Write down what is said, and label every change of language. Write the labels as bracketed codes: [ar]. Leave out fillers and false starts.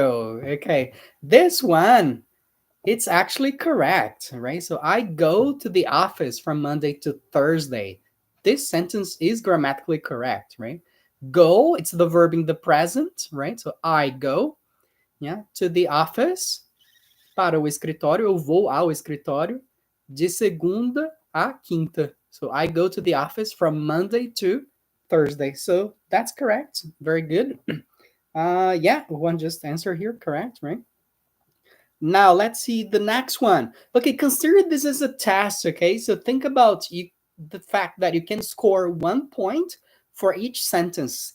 [en] Okay, this one, it's actually correct, right? So I go to the office from Monday to Thursday. This sentence is grammatically correct, right? Go, it's the verb in the present, right? So I go, yeah, to the office. [pt] Para o escritório, eu vou ao escritório de segunda a quinta. [en] So I go to the office from Monday to Thursday. So that's correct. Very good. Yeah, one just answer here, correct, right? Now let's see the next one. Okay, consider this as a test, okay? So think about the fact that you can score 1 point for each sentence.